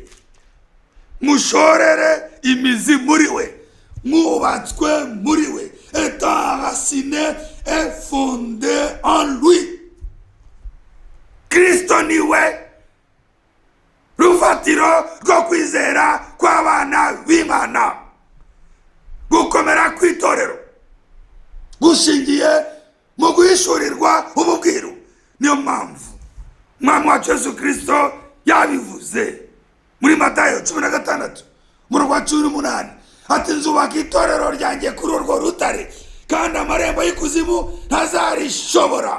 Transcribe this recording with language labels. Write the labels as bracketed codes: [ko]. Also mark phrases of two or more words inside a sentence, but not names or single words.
[rw] Mushorere imizi muri we, mwubatswe muri we, [fr] étant enraciné et fondé en lui. [rw] Kristo niwe urufatiro rwo kwizera kw'abana b'Imana, gukomera kw'itorero gushingiye mu guhishurirwa ububwiru. Niyo mpamvu umwami wacu Yesu Kristo yabivuze muri Matayo 16 umurongo wa 18 ati nzubaka itorero ryanjye kuri urwo rutare kandi amarembo y'ikuzimu ntazarishobora.